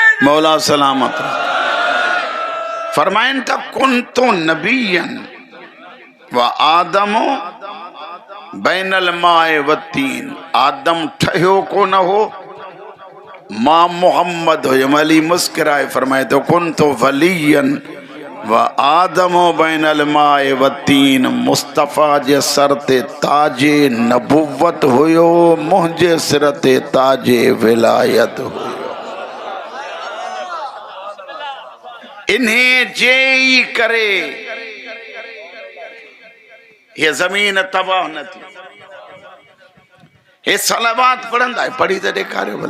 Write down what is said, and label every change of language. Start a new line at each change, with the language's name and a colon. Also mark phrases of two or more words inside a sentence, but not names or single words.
Sindhi: मौला सलामत फरमाइन था
Arabic: كنت نبيا وآدم بين الماء والطين.
Sindhi: आदम ठहियो को न हो, मां मोहम्मद हो। अली मुस्कुराए फरमाए तो
Arabic: كنت وليا وآدم بين الماء والطين.
Sindhi: मुस्तफ़ा जे सर ते ताजे नबुव्वत हुयो, मुंहिंजे सिर ते ताजे विलायत हुयो। इन्हें जे ही करे ये जमीन तबाह न थी। ये सलावात पढ़ंदा है, पढ़ी तो ॾेखारियो भला।